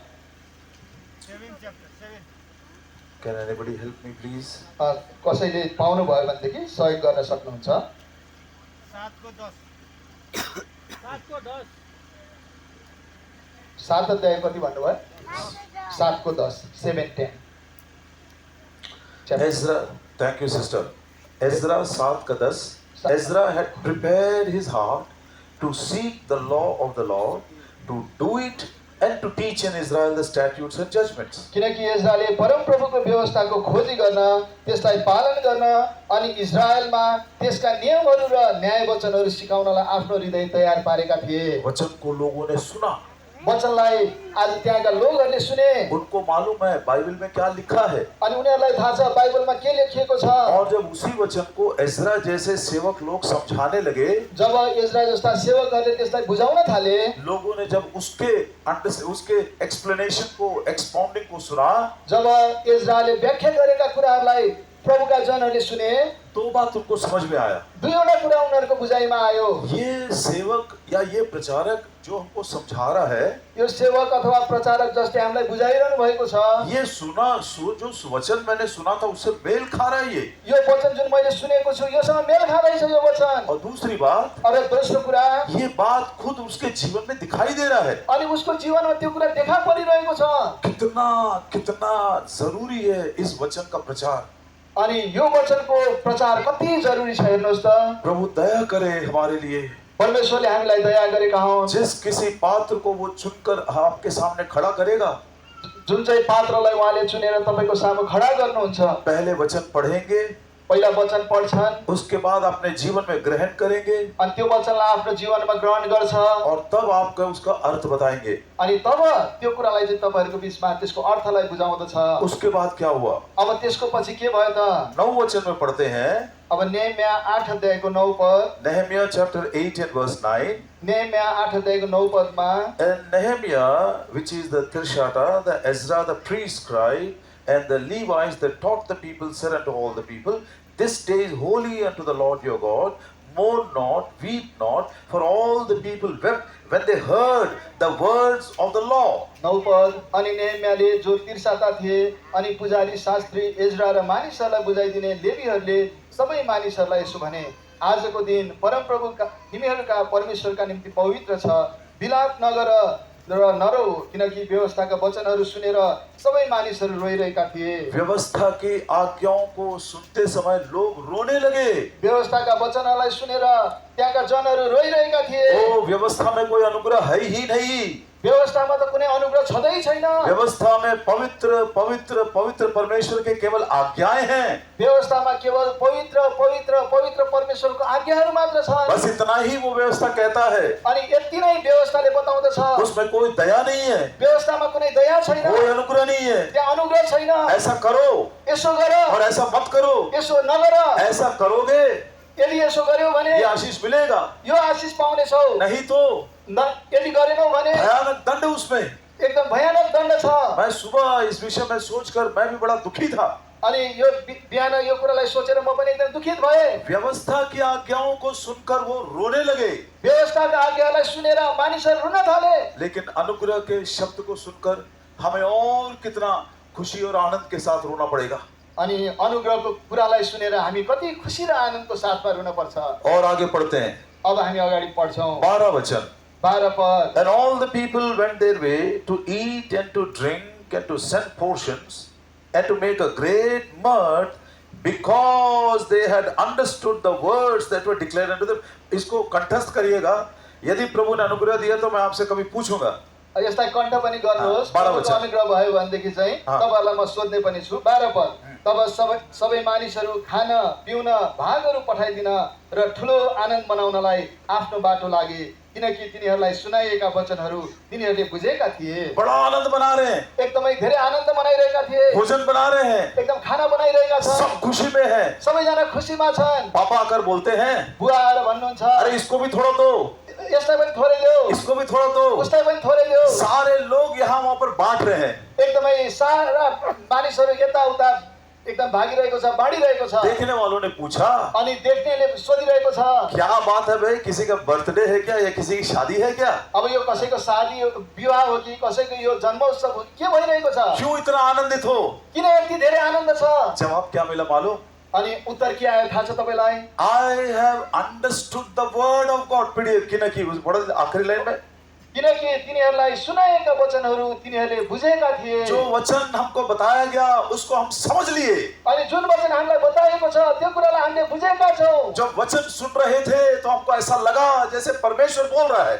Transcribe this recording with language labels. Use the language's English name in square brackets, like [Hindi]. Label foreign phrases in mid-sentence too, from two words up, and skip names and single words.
[English] Can anybody help me, please? [Nepali] कसैले पाउनु भयो भनेदेखि सहयोग गर्न सक्नुहुन्छ. 7 अध्याय कति भन्नुभयो? 7:10, 7:10. [English] Ezra, thank you, sister. Ezra 7:10. Ezra had prepared his heart to seek the law of the Lord, to do it, and to teach in Israel the statutes and judgments. [Nepali] किनकि इजरायलले परमप्रभुको व्यवस्थाको खोजी गर्न, त्यसलाई पालन गर्न अनि इजरायलमा त्यसका नियमहरू र न्याय वचनहरू सिकाउनलाई आफ्नो हृदय तयार पारेका थिए. [Hindi] वचन को लोगों ने सुना, [Nepali] वचनलाई आज त्यहाँका लोकहरूले सुने [Hindi] उनको मालूम है बाइबल में क्या लिखा है, [Nepali] अनि उनीहरूलाई थाहा छ बाइबलमा के लेखिएको छ. [Hindi] और जब उसी वचन को एजरा जैसे सेवक लोग समझाने लगे, [Nepali] जब इजरायल जस्ता सेवकहरूले त्यसलाई बुझाउन थाले, [Hindi] लोगों ने जब उसके एक्सप्लेनेशन को, एक्सपाउंडिंग को सुना, [Nepali] जब इजरायलले व्याख्या गरेका कुराहरूलाई प्रभुका जनहरूले सुने, [Hindi] तो बात उनको समझ में आया. [Nepali] दुईवटा कुरा उनीहरूको बुझाइमा आयो. [Hindi] ये सेवक या ये प्रचारक जो हमको समझा रहा है, [Nepali] यो सेवक अथवा प्रचारक जसले हामीलाई बुझाइरहनु भएको छ, [Hindi] ये जो वचन मैंने सुना था उससे मेल खा रहा है ये. [Nepali] यो वचन जुन मैले सुनेको छु योसँग मेल खाँदैछ यो वचन. [Hindi] और दूसरी बात, [Nepali] अरे दोस्रो कुरा, [Hindi] ये बात खुद उसके जीवन में दिखाई दे रहा है. [Nepali] अनि उसको जीवनमा त्यो कुरा देखा परिरहेको छ. [Hindi] कितना जरूरी है इस वचन का प्रचार. [Nepali] अनि यो वचनको प्रचार कति जरुरी छ हेर्नुहोस् त. [Hindi] प्रभु दया करे हमारे लिए. [Nepali] परमेश्वरले हामीलाई दया गरेका हुन्. [Hindi] जिस किसी पात्र को वो चुनकर आपके सामने खड़ा करेगा, [Nepali] जुन चाहिँ पात्रलाई उहाँले चुनेर तपाईको सामु खडा गर्नुहुन्छ, [Hindi] पहले वचन पढ़ेंगे, [Nepali] पहिला वचन पढ्छन्, [Hindi] उसके बाद अपने जीवन में ग्रहण करेंगे, [Nepali] अनि त्यो वचनलाई आफ्नो जीवनमा ग्रहण गर्छ, [Hindi] और तब आपको उसका अर्थ बताएंगे. [Nepali] अनि तब त्यो कुरालाई चाहिँ तपाईहरुको बीचमा त्यसको अर्थलाई बुझाउँदछ. [Hindi] उसके बाद क्या हुआ? [Nepali] अब त्यसको पछि के भयो त? [Hindi] 9 वचन में पढ़ते हैं. [Nepali] अब नेहम्या 8 अध्यायको 9 पद. [English] Nehemiah chapter 8 and verse 9. [Nepali] नेहम्या 8 अध्यायको 9 पदमा, [English] And Nehemiah, which is the Tirshata, the Ezra, the priest scribe, and the Levites that taught the people, said unto all the people, This day is holy unto the Lord your God. Mourn not, weep not, for all the people wept when they heard the words of the law. [Nepali] 9 पद. अनि नेहम्याले जो तिर्साता थिए अनि पुजारी शास्त्री एज्रा र मानिसहरूलाई बुझाइदिने लेवीहरूले सबै मानिसहरूलाई यसो भने, आजको दिन परमप्रभुका तिमीहरूका परमेश्वरका निम्ति पवित्र छ. विलाप नगर र नरौ, किनकि व्यवस्थाका वचनहरू सुनेर सबै मानिसहरू रोइरहेका थिए. [Hindi] व्यवस्था की आज्ञाओं को सुनते समय लोग रोने लगे. [Nepali] व्यवस्थाका वचनहरूलाई सुनेर त्यहाँका जनहरू रोइरहेका थिए. [Hindi] ओ, व्यवस्था में कोई अनुग्रह है ही नहीं. [Nepali] व्यवस्थामा त कुनै अनुग्रह छँदै छैन. [Hindi] व्यवस्था में पवित्र पवित्र पवित्र परमेश्वर के केवल आज्ञाएं हैं. [Nepali] व्यवस्थामा केवल पवित्र पवित्र पवित्र परमेश्वरको आज्ञाहरू मात्र छन्. [Hindi] बस इतना ही वो व्यवस्था कहता है. [Nepali] अनि यति नै व्यवस्थाले बताउँदछ. [Hindi] उसमें कोई दया नहीं है, [Nepali] व्यवस्थामा कुनै दया छैन, [Hindi] कोई अनुग्रह नहीं है. [Nepali] त्यहाँ अनुग्रह छैन. [Hindi] ऐसा करो [Nepali] यसो गर, [Hindi] और ऐसा मत करो. [Nepali] यसो नगर. [Hindi] ऐसा करोगे [Nepali] यदि यसो गर्यौ भने [Hindi] ये आशीष मिलेगा, [Nepali] यो आशिष पाउनेछौ. [Hindi] नहीं तो [Nepali] यदि गरेनौ भने [Hindi] भयानक दंड उसमें. [Nepali] एकदम भयानक दण्ड छ. [Hindi] मैं सुबह इस विषय में सोचकर मैं भी बड़ा दुखी था. [Nepali] अनि यो बिहान यो कुरालाई सोचेर म पनि एकदम दुखित भए. [Hindi] व्यवस्था की आज्ञाओं को सुनकर वो रोने लगे, [Nepali] व्यवस्थाका आज्ञालाई सुनेर मानिसहरू रुन थाले. [Hindi] लेकिन अनुग्रह के शब्द को सुनकर हमें और कितना खुशी और आनंद के साथ रोना पड़ेगा. [Nepali] अनि अनुग्रहको कुरालाई सुनेर हामी कति खुसी र आनन्दको साथमा रुन पर्छ. [Hindi] और आगे पढ़ते हैं. [Nepali] अब हामी अगाडि पढ्छौं. [Hindi] 12 वचन. [Nepali] 12 पद. [English] And all the people went their way to eat and to drink and to send portions and to make a great mirth because they had understood the words that were declared unto them. [Hindi] इसको कंठस्थ करिएगा. यदि प्रभु ने अनुग्रह दिया तो मैं आपसे कभी पूछूंगा, [Nepali] यसलाई कण्ठ पनि गर्नुहोस्। 12 प्रभुको वचन। अनुग्रह भयो भनेदेखि चाहिँ तपाईँहरूलाई म सोध्ने पनि छु। 12 पद, तब सबै मानिसहरू खान पिउन भागहरू पठाइदिन र ठुलो आनन्द मनाउनलाई आफ्नो बाटो लागे, किनकि तिनीहरूलाई सुनाइएका वचनहरू तिनीहरूले बुझेका थिए। [Hindi] बड़ा आनंद मना रहे हैं, [Nepali] एकदमै धेरै आनन्द मनाइरहेका थिए, [Hindi] भोजन बना रहे हैं, [Nepali] एकदम खाना बनाइरहेका छन्, [Hindi] सब खुशी में है। [Nepali] सबैजना खुसीमा छन्। [Hindi] पापा आकर बोलते हैं, [Nepali] बुवा आएर भन्नुहुन्छ, [Hindi] अरे इसको भी थोड़ा दो, [Nepali] यसलाई पनि थोरै ल्याऊ, [Hindi] इसको भी थोड़ा दो। [Nepali] उसलाई पनि थोरै ल्याऊ। [Hindi] सारे लोग यहाँ वहां पर बांट रहे हैं। [Nepali] एकदमै सारा मानिसहरू यताउता एकदम भागिरहेको छ, बाँडिरहेको छ। [Hindi] देखने वालों ने पूछा, [Nepali] अनि देख्नेले सोधिरहेको छ, [Hindi] क्या बात है भाई, किसी का बर्थडे है क्या या किसी की शादी है क्या? [Nepali] अब यो कसैको शादी विवाह हो कि कसैको यो जन्मोत्सव हो, के भइरहेको छ? [Hindi] क्यों इतना आनंदित हो? [Nepali] किन यति धेरै आनन्द छ? [Hindi] जवाब क्या मिला मालूम? [Nepali] अनि उत्तर के आयो थाहा छ तपाईँलाई? [English] I have understood the word of God. [Hindi] पीढ़ी किनकि बड़ा आखिरी लाइन में [Nepali] किनकि तिनीहरूलाई सुनाएका वचनहरू तिनीहरूले बुझेका थिए। [Hindi] जो वचन हमको बताया गया उसको हम समझ लिए। [Nepali] अनि जुन वचन हामीलाई बताएको छ त्यो कुरालाई हामीले बुझेका छौँ। [Hindi] जब वचन सुन रहे थे तो हमको ऐसा लगा जैसे परमेश्वर बोल रहा है।